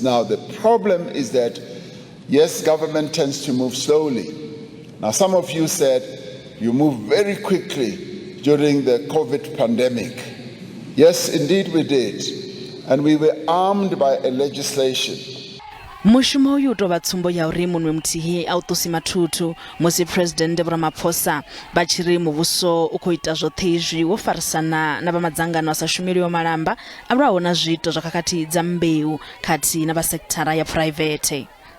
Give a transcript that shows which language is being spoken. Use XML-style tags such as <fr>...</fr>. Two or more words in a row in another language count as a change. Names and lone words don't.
<en>Now, the problem is that, yes, government tends to move slowly. Now, some of you said you moved very quickly during the COVID pandemic. Yes, indeed we did. And we were armed by a legislation.</en> <ve>Mushumo uyu tovha tsumbo ya uri munwe muthihi a u ṱusi mathuthu musi President Vho Ramaphosa vha tshi ri muvhuso u khou ita zwoṱhe izwi wo farisana na vha madzangano a sa shumeliho malamba a lwaho na zwiito zwa khakhathi dza mbeu khathihi na vha sekithara ya private.</ve>